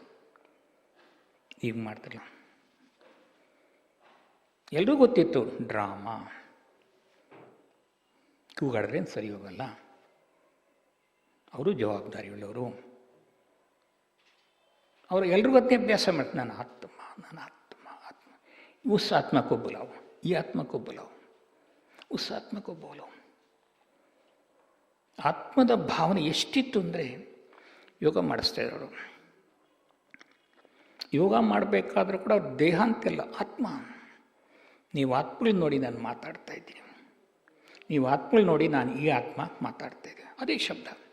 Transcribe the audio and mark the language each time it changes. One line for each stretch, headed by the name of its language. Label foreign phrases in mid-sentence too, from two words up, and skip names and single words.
Kannada: ಈಗ ಮಾಡ್ತಿರಲ್ಲ. ಎಲ್ಲರೂ ಗೊತ್ತಿತ್ತು ಡ್ರಾಮಾ, ಕೂಗಾಡಿದ್ರೆ ಸರಿ ಹೋಗಲ್ಲ, ಅವರು ಜವಾಬ್ದಾರಿಯುಳ್ಳವರು. ಅವರು ಎಲ್ರಿಗೂ ಅದೇ ಅಭ್ಯಾಸ ಮಾಡ್ತಾರೆ, ನನ್ನ ಆತ್ಮ.
Hindi: उस आत्मा को बुलाओ, ये आत्मा को बुलाओ, उस आत्मा को बोलो.
Kannada: ಆತ್ಮದ ಭಾವನೆ ಎಷ್ಟಿತ್ತು ಅಂದರೆ ಯೋಗ ಮಾಡಿಸ್ತಾ ಇರೋರು. ಯೋಗ ಮಾಡಬೇಕಾದ್ರೂ ಕೂಡ ಅವ್ರ ದೇಹ ಅಂತೆಲ್ಲ ಆತ್ಮ. ನೀವು ಆತ್ಮಗಳು ನೋಡಿ ನಾನು ಮಾತಾಡ್ತಾ ಇದ್ದೀನಿ, ನೀವು ಆತ್ಮಗಳು ನೋಡಿ ನಾನು ಈ ಆತ್ಮ ಮಾತಾಡ್ತಾ ಇದ್ದೀನಿ, ಅದೇ ಶಬ್ದ.